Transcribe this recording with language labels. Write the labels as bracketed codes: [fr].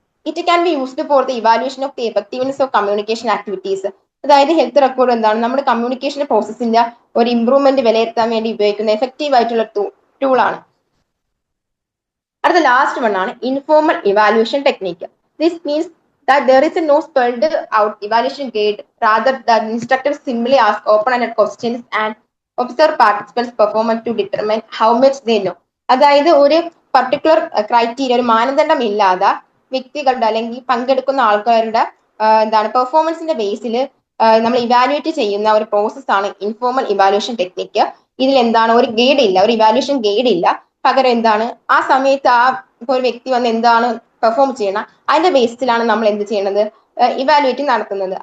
[en] It can be used for the evaluation of the effectiveness of communication activities. [ml] അതായത് health record എന്താണ്, നമ്മുടെ communication പ്രോസസ്സിന്റെ ഒരു improvement വിലയിരുത്താൻ വേണ്ടി ഉപയോഗിക്കുന്ന എഫക്റ്റീവ് ആയിട്ടുള്ള ടൂളാണ്. അടുത്ത ലാസ്റ്റ് വൺ ആണ് informal evaluation technique. [en] This means that there is a no spelled out evaluation gate. Rather, the instructors simply ask open-ended questions and observe participants' performance to determine how much they know. [ml] അതായത് ഒരു particular criteria, ഒരു മാനദണ്ഡം ഇല്ലാതെ വ്യക്തികളുടെ അല്ലെങ്കിൽ പങ്കെടുക്കുന്ന ആൾക്കാരുടെ എന്താണ് പെർഫോമൻസിന്റെ ബേസിൽ നമ്മൾ ഇവാലുവേറ്റ് ചെയ്യുന്ന ഒരു പ്രോസസ്സാണ് ഇൻഫോർമൽ ഇവാലുവേഷൻ ടെക്നിക്ക്. ഇതിൽ എന്താണ് ഒരു ഗൈഡ് ഇല്ല, ഒരു ഇവാലുവേഷൻ ഗൈഡ് ഇല്ല. പകരം എന്താണ് ആ സമയത്ത് ഇപ്പൊ ഒരു വ്യക്തി വന്ന് എന്താണ് പെർഫോം ചെയ്യണം, അതിന്റെ ബേസിലാണ് നമ്മൾ എന്ത് ചെയ്യുന്നത്, ഇവാലുവേറ്റ് നടത്തുന്നത്.